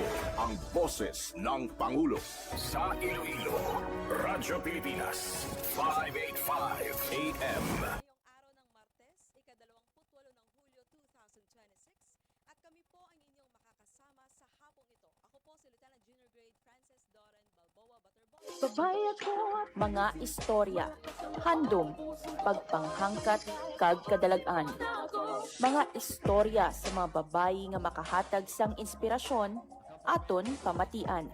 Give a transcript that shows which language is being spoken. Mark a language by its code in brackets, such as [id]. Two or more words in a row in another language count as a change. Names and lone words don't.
[tl] Ang boses ng Pangulo. Sa Iloilo, Radyo Pilipinas. 585 AM. Ngayong araw ng Martes, ika-28 ng Hulyo 2026, at kami po ang inyong makakasama sa hapong ito. Ako po si [en] Lieutenant Junior Grade [tl] Frances Doren Balboa Butterball. [hil] Mga istorya, handom, pagpanghangkat, kag kadalagan. Mga istorya sa mga babayi nga makahatag sang inspirasyon, aton pamatian.